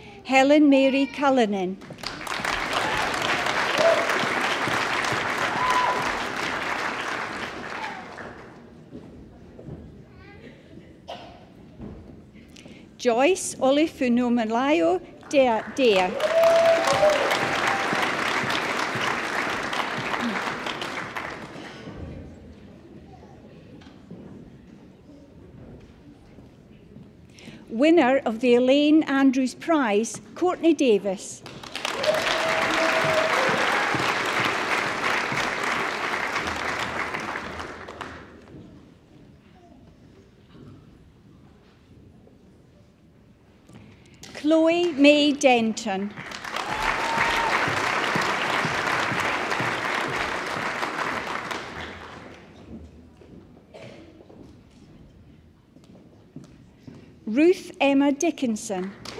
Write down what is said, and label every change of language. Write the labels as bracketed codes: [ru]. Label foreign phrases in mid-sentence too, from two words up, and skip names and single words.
[en] Helen Mary Cullinan. Joyce Olifunumalayo Dea. Winner of the Elaine Andrews Prize, Courtney Davis. Chloe May Denton. Ruth Emma Dickinson.